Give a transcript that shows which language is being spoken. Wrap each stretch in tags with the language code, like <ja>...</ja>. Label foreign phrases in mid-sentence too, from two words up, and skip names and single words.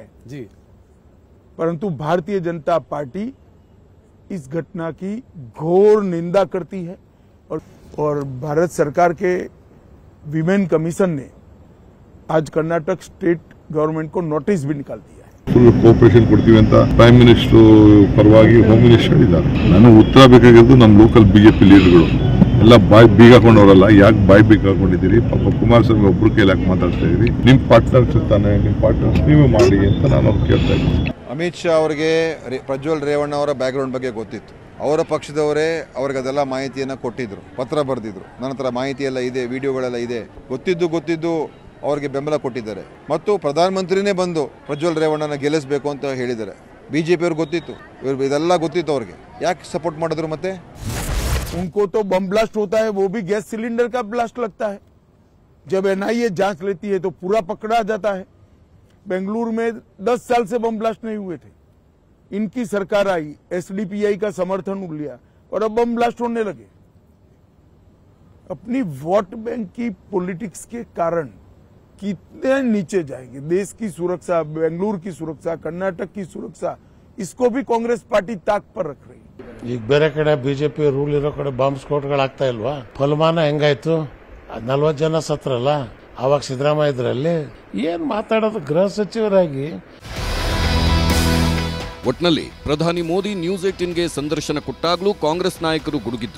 <hi>जी. परंतु भारतीय जनता पार्टी इस घटना की घोर निंदा करती है और भारत सरकार के</hi> <en>women commission</en> <hi>ने आज कर्नाटक</hi> <en>state government</en> <hi>को नोटिस भी निकाल दिया.</hi> <en>full cooperation</en> <kn>ಕೊಡ್ತೀವಿ ಅಂತ</kn> <en>prime minister</en> <kn>ಪರವಾಗಿ</kn> <en>home minister</en> <kn>ಹೇಳಿದ್ದಾರೆ. ನಾನು ಉತ್ತರ ಬೇಕಾಗಿರೋದು ನಮ್ಮ ಲೋಕಲ್ ಬಿಜೆಪಿ ಲೀಡರ್ಗಳು ಎಲ್ಲ ಬಾಯ್ ಬೀಗ ಹಾಕೊಂಡವರಲ್ಲ. ಯಾಕೆ ಬಾಯ್ ಬೀಗ ಹಾಕೊಂಡಿದ್ದೀರಿ? ಪಾಪ ಕುಮಾರಸ್ವಾಮಿ ಒಬ್ರು ಕೈಲಿ ಯಾಕೆ ಮಾತಾಡ್ತಾ ಇದೀರಿ? ನಿಮ್ ಪಾರ್ಟ್ನರ್ಸ್ ಇರ್ತಾನೆ, ನಿಮ್ ಪಾರ್ಟ್ನರ್ಸ್ ನೀವೇ ಮಾಡಿ ಅಂತ ನಾನು ಅವ್ರು ಕೇಳ್ತಾ ಇದ್ದೀನಿ. ಅಮಿತ್ ಶಾ ಅವರಿಗೆ ಪ್ರಜ್ವಲ್ ರೇವಣ್ಣ ಅವರ ಬ್ಯಾಕ್ಗ್ರೌಂಡ್ ಬಗ್ಗೆ ಗೊತ್ತಿತ್ತು. ಅವರ ಪಕ್ಷದವರೇ ಅವ್ರಿಗೆ ಅದೆಲ್ಲ ಮಾಹಿತಿಯನ್ನು ಕೊಟ್ಟಿದ್ರು, ಪತ್ರ ಬರೆದಿದ್ರು. ನನ್ನ ಹತ್ರ ಮಾಹಿತಿ ಎಲ್ಲ ಇದೆ, ವಿಡಿಯೋಗಳೆಲ್ಲ ಇದೆ. ಗೊತ್ತಿದ್ದು ಅವರಿಗೆ ಬೆಂಬಲ ಕೊಟ್ಟಿದ್ದಾರೆ. ಮತ್ತು ಪ್ರಧಾನಮಂತ್ರಿನೇ ಬಂದು ಪ್ರಜ್ವಲ್ ರೇವಣ್ಣನ ಗೆಲ್ಲಿಸಬೇಕು ಅಂತ ಹೇಳಿದ್ದಾರೆ. ಬಿಜೆಪಿ ಅವ್ರಿಗೆ ಗೊತ್ತಿತ್ತು, ಇದೆಲ್ಲ ಗೊತ್ತಿತ್ತು ಅವ್ರಿಗೆ. ಯಾಕೆ ಸಪೋರ್ಟ್ ಮಾಡಿದ್ರು? ಮತ್ತೆ</kn> <hi>उनको तो</hi> <en>bomb blast</en> <hi>होता है, वो भी</hi> <en>gas cylinder</en> <hi>का ब्लास्ट लगता है. जब एनआईए जांच लेती है तो पूरा पकड़ा जाता है. बेंगलुरु में 10 साल से</hi> <en>bomb blast</en> <hi>नहीं हुए थे. इनकी सरकार आई, एसडीपीआई का समर्थन लिया और अब</hi> <en>bomb blast</en> <hi>होने लगे. अपनी</hi> <en>vote bank</en> <hi>की पॉलिटिक्स के कारण कितने नीचे जाएंगे? देश की सुरक्षा, बेंगलुरु की सुरक्षा, कर्नाटक की सुरक्षा, इसको भी कांग्रेस पार्टी ताक पर रख रही है.</hi> <kn>ಈಗ ಬೇರೆ ಕಡೆ ಬಿಜೆಪಿ ರೂಲ್ ಇರೋ ಕಡೆ ಬಾಂಬ್ ಸ್ಫೋಟಗಳಾಗ್ತಾ ಇಲ್ವಾ? ಫಲಮಾನ ಹೆಂಗಾಯ್ತು? 40 ಜನ ಸತ್ರಲ್ಲ, ಅವಾಗ ಸಿದ್ದರಾಮಯ್ಯ ಇದ್ರಲ್ಲಿ. ಏನ್ ಮಾತಾಡೋದು ಗೃಹ ಸಚಿವರಾಗಿ? ಒಟ್ನಲ್ಲಿ ಪ್ರಧಾನಿ ಮೋದಿ ನ್ಯೂಸ್ 18ಗೆ ಸಂದರ್ಶನ ಕೊಟ್ಟಾಗ್ಲೂ ಕಾಂಗ್ರೆಸ್ ನಾಯಕರು ಗುಡುಗಿದ್ರು.</kn>